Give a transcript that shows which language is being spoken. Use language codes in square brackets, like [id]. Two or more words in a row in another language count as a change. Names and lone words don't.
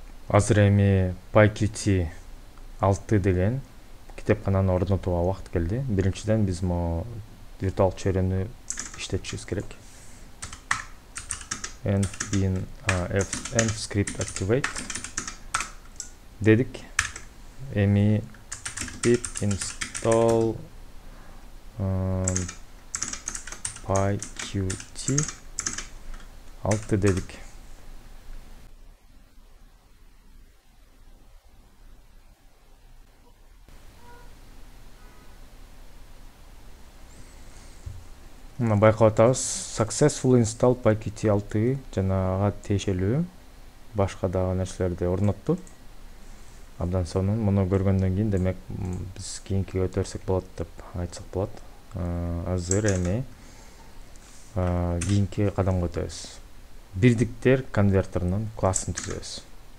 [ky] Азыр эми PyQt 6 деген китепкананы орнотууга убакыт келди. Биринчиден биз могу виртуалдык чөйрөнү иштетишибиз керек. [en] Env script activate дедик. Эми pip install PyQt 6 дедик. [ky] Мына байкап атабыз, [en] successful install PyQt 6 [ky] жана ага тиешелүү башка дагы нерселерди орнотту. Абдан сонун. Муну көргөндөн кийин демек биз кийинкиге өтө берсек болот деп айтсак болот. Азыр эми кийинки кадамга өтөбүз. Бирдиктер конвертеринин классын түзөбүз.